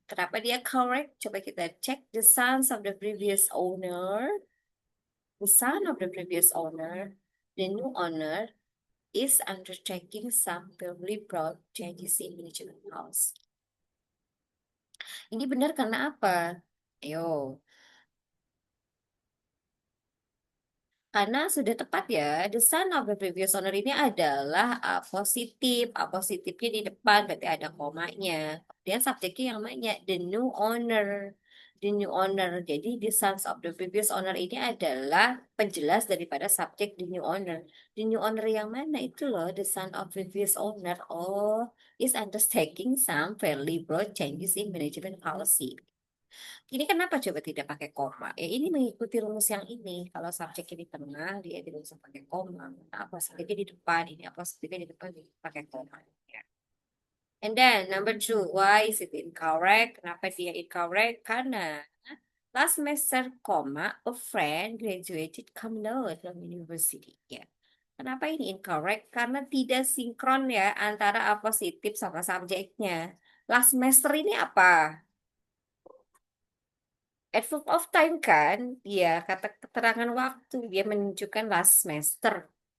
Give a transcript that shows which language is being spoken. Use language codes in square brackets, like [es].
[id] Kenapa dia correct? Coba kita cek [en] the sons of the previous owner. The son of the previous owner, the new owner, is undertaking some fairly broad changes in management house. [id] Ini benar karena apa? Ayo, karena sudah tepat ya, [en] the son of the previous owner [id] ini adalah positif. Positifnya di depan, berarti ada komanya. Kemudian subjeknya yang namanya the new owner. The new owner. Jadi [en] the sons of the previous owner [id] ini adalah penjelas daripada subjek [en] the new owner. The new owner [id] yang mana itu loh, [en] the son of previous owner. Oh, is undertaking some fairly broad changes in management policy. [id] Ini kenapa coba tidak pakai koma? Ini mengikuti rumus yang ini. Kalau subjeknya di tengah, dia tidak usah pakai koma. Apa subjeknya di depan, ini apa subjeknya di depan, dia pakai koma. Ya. [en] And then number 2, why is it incorrect? [id] Kenapa dia incorrect? Karena [en] last semester, a friend graduated cum laude from university. [id] Ya. Kenapa ini incorrect? Karena tidak sinkron ya antara apositif sama subjeknya. Last semester ini apa? Adverb of time kan, ya kata keterangan waktu dia menunjukkan last semester.